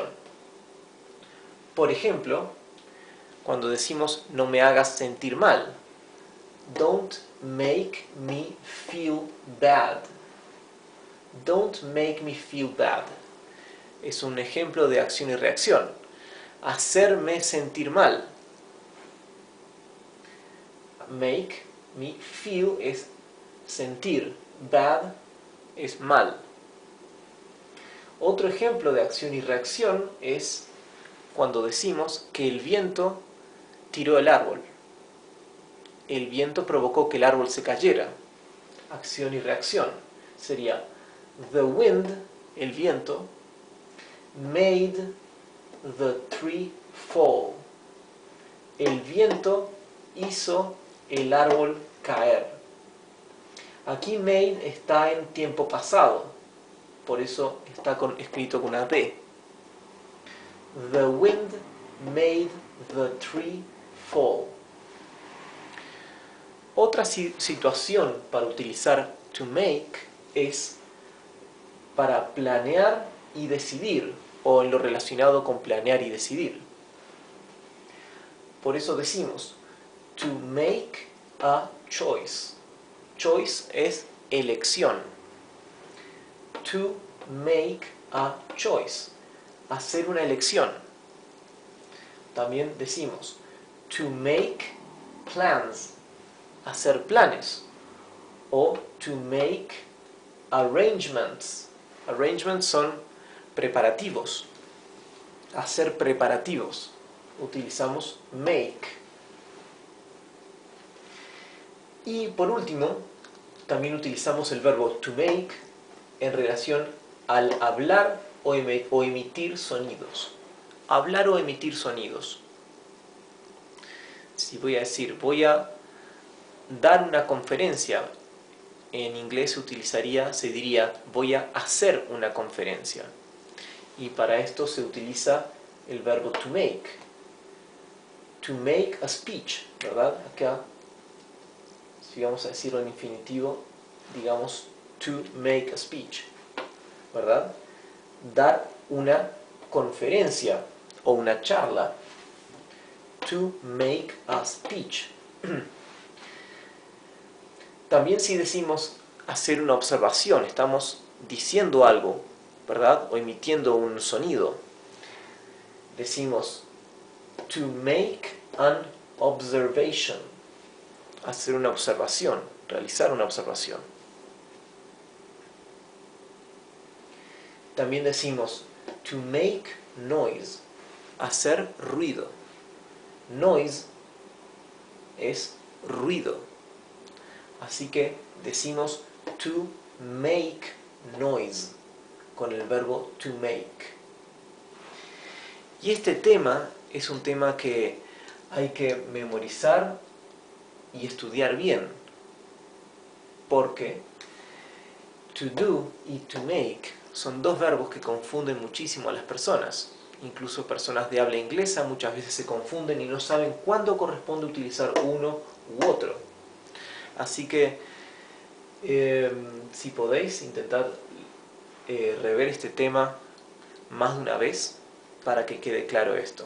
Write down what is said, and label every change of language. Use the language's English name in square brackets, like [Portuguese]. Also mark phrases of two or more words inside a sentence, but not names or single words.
[Spanish] Por ejemplo, cuando decimos no me hagas sentir mal, [English] don't make me feel bad. Don't make me feel bad. [Spanish] Es un ejemplo de acción y reacción. Hacerme sentir mal. [English] Make me feel [Spanish] es sentir. Bad es mal. Otro ejemplo de acción y reacción es cuando decimos que el viento tiró el árbol. El viento provocó que el árbol se cayera. Acción y reacción. Sería [English] the wind, [Spanish] el viento, [English] made the tree fall. [Spanish] El viento hizo el árbol caer. Aquí made está en tiempo pasado, por eso está escrito con una D. [English] The wind made the tree fall. [Spanish] Otra situación para utilizar [English] to make [Spanish] es para planear y decidir, o en lo relacionado con planear y decidir. Por eso decimos [English] to make a choice. [Spanish] Choice es elección. [English] To make a choice. [Spanish] Hacer una elección. También decimos [English] to make plans. [Spanish] Hacer planes. O [English] to make arrangements. [Spanish] Arrangements son preparativos. Hacer preparativos. Utilizamos make. Y por último, también utilizamos el verbo [English] to make [Spanish] en relación al hablar o emitir sonidos. Hablar o emitir sonidos. Si voy a decir, voy a dar una conferencia, en inglés se diría, voy a hacer una conferencia. Y para esto se utiliza el verbo [English] to make. To make a speech, [Spanish] ¿verdad? Acá, si vamos a decirlo en infinitivo, digamos [English] to make a speech, [Spanish] ¿verdad? Dar una conferencia o una charla. [English] To make a speech. [Spanish] También si decimos hacer una observación, estamos diciendo algo, ¿verdad? O emitiendo un sonido. Decimos to make an observation. Hacer una observación, realizar una observación. También decimos [English] to make noise. [Spanish] Hacer ruido. Noise es ruido. Así que decimos [English] to make noise [Spanish] con el verbo [English] to make. [Spanish] Y este tema es un tema que hay que memorizar y estudiar bien, porque [English] to do [Spanish] y [English] to make [Spanish] son dos verbos que confunden muchísimo a las personas. Incluso personas de habla inglesa muchas veces se confunden y no saben cuándo corresponde utilizar uno u otro. Así que si podéis intentar rever este tema más de una vez para que quede claro esto.